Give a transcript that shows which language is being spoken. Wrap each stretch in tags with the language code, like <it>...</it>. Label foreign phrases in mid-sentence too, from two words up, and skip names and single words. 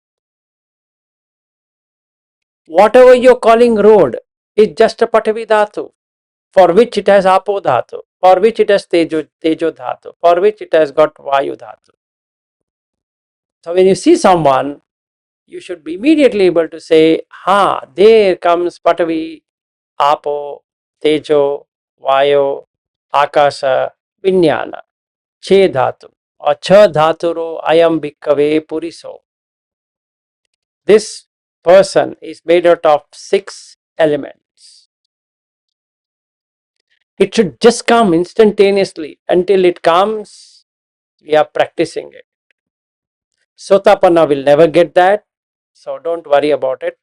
<en>Whatever you're calling road is just a Patavidhatu, for which it has</en> <pi>Apo Dhatu,</pi> <en>for which it has</en> <pi>Tejo Dhatu,</pi> <en>for which it has got</en> <pi>Vayu Dhatu.</pi> <en>So when you see someone, you should be immediately able to say, ha, there comes</en> <pi>Patavi, Apo, Tejo, Vayo, Akasha, Vinyana, Che Dhatu, or Cha Dhaturo Ayam Bhikkave Puriso.</pi> <en>This person is made out of 6 elements. It should just come instantaneously. Until it comes, we are practicing it. Sotapanna will never get that, so don't worry about it.</en>